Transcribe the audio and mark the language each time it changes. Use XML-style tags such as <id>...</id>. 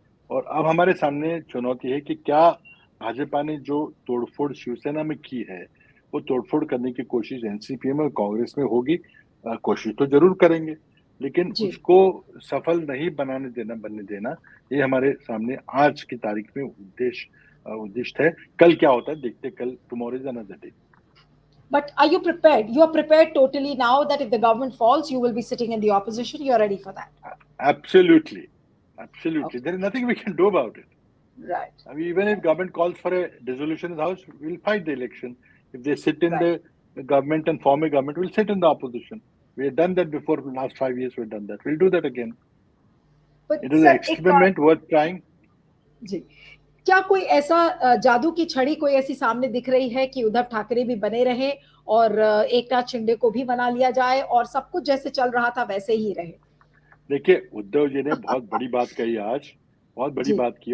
<hi>और अब हमारे सामने चुनौती है कि क्या भाजपा ने जो तोड़फोड़ शिवसेना में की है, वो तोड़फोड़ करने की कोशिश एनसीपी में और कांग्रेस में होगी। कोशिश तो जरूर करेंगे, लेकिन जी। उसको सफल नहीं बनने देना, ये हमारे सामने आज की तारीख में उद्दिष्ट है। कल क्या होता है देखते, कल</hi> <en>Tomorrow is another day. But are you prepared? You are prepared totally now that if the government falls, you will be sitting in the opposition. You are ready for that. Absolutely, absolutely. Okay. There is nothing we can do about it. Right. I mean, even if government calls for a dissolution of the house, we'll fight the election. If they sit in Right. the government and form a government, we'll sit in the opposition. We have done that before. The last 5 years, we've done that. We'll do that again. But It is an</en> <hi>sir, एक बात</hi> <en>experiment worth trying.</en> <hi>जी, क्या कोई ऐसा जादू की छड़ी कोई ऐसी सामने दिख रही है कि उद्धव ठाकरे भी बने रहे और एकनाथ शिंदे को भी बना लिया जाए और सब कुछ जैसे चल रहा था वैसे ही रहे? देखिए, उद्धव जी ने बहुत बड़ी बात कही आज, बहुत बड़ी जी। बात की।</hi>